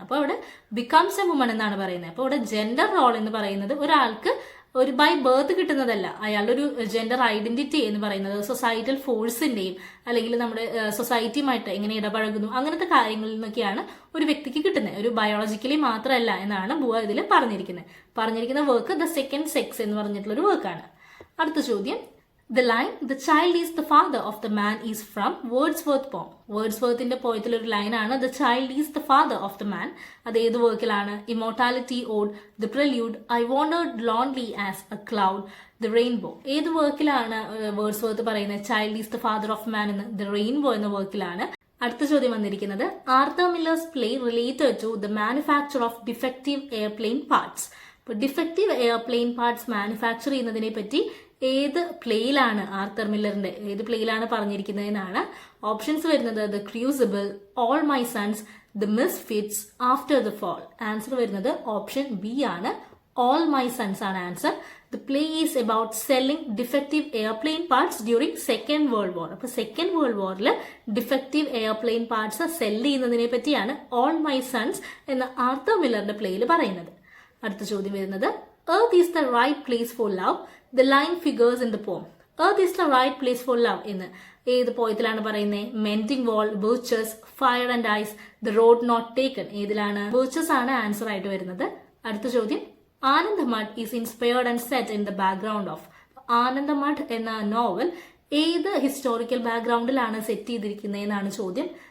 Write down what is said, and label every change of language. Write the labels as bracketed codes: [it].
[ml] അപ്പോൾ അവിടെ [en] becomes a woman [ml] എന്നാണ് പറയുന്നത്. അപ്പോൾ ഇവിടെ ജെൻഡർ റോൾ എന്ന് പറയുന്നത് ഒരാൾക്ക് ഒരു ബൈ ബർത്ത് കിട്ടുന്നതല്ല. അയാളുടെ ഒരു ജെൻഡർ ഐഡന്റിറ്റി എന്ന് പറയുന്നത് സൊസൈറ്റൽ ഫോഴ്സിന്റെയും അല്ലെങ്കിൽ നമ്മുടെ സൊസൈറ്റിയുമായിട്ട് എങ്ങനെ ഇടപഴകുന്നു അങ്ങനത്തെ കാര്യങ്ങളിൽ നിന്നൊക്കെയാണ് ഒരു വ്യക്തിക്ക് കിട്ടുന്നത്. ഒരു ബയോളജിക്കലി മാത്രമല്ല എന്നാണ് ബുവ ഇതിൽ പറഞ്ഞിരിക്കുന്ന വർക്ക് ദ സെക്കൻഡ് സെക്സ് എന്ന് പറഞ്ഞിട്ടുള്ള ഒരു വർക്കാണ്. അടുത്ത ചോദ്യം [en] The line, the child is the father of the man is from Wordsworth poem. [ml] വേർഡ്സ്വർത്തിന്റെ പോയത്തിൽ ഒരു ലൈനാണ് [en] the child is the father of the man. [ml] അത് ഏത് വർക്കിലാണ്? [en] Immortality Ode, The Prelude, I wandered lonely as a cloud, The Rainbow. [ml] ഏത് വർക്കിലാണ് Wordsworth പറയുന്നത് [en] child is the father of man [ml] എന്ന്? [en] The Rainbow [ml] എന്ന വർക്കിലാണ്. അടുത്ത ചോദ്യം വന്നിരിക്കുന്നത് [en] Arthur Miller's play related to the manufacture of defective airplane parts. [ml] ഇപ്പോൾ defective airplane parts manufacture ചെയ്യുന്നതിനെ പറ്റി ഏത് പ്ലേയിലാണ് ആർതർ മില്ലറിന്റെ ഏത് പ്ലേയിലാണ് പറഞ്ഞിരിക്കുന്നതെന്നാണ്. ഓപ്ഷൻസ് വരുന്നത് [en] The crucible, all my sons, the misfits, after the fall. [ml] Answer വരുന്നത് ഓപ്ഷൻ ബി ആണ്. ഓൾ മൈ സൺസ് ആണ് answer. [en] The play is about selling defective airplane parts during second world war. [ml] അപ്പൊ second world വാറിൽ defective airplane parts cell ചെയ്യുന്നതിനെ പറ്റിയാണ് all my sons എന്ന Arthur മില്ലറിന്റെ പ്ലേയിൽ പറയുന്നത്. അടുത്ത ചോദ്യം വരുന്നത് [en] Earth is the right place for love. The line figures in the poem. Earth is the right place for love [ml] എന്ന് ഏത് പോയത്തിലാണ് പറയുന്നത്? [en] Mending wall, birches, fire and ice, the road not taken. [ml] ഏതിലാണ്? ബർച്ചസ് ആണ് ആൻസർ ആയിട്ട് വരുന്നത്. അടുത്ത ചോദ്യം [en] Anandamath is inspired and set in the background of. [ml] Anandamath എന്ന നോവൽ ഏത് ഹിസ്റ്റോറിക്കൽ ബാക്ക്ഗ്രൗണ്ടിലാണ് സെറ്റ് ചെയ്തിരിക്കുന്നത് എന്നാണ് ചോദ്യം.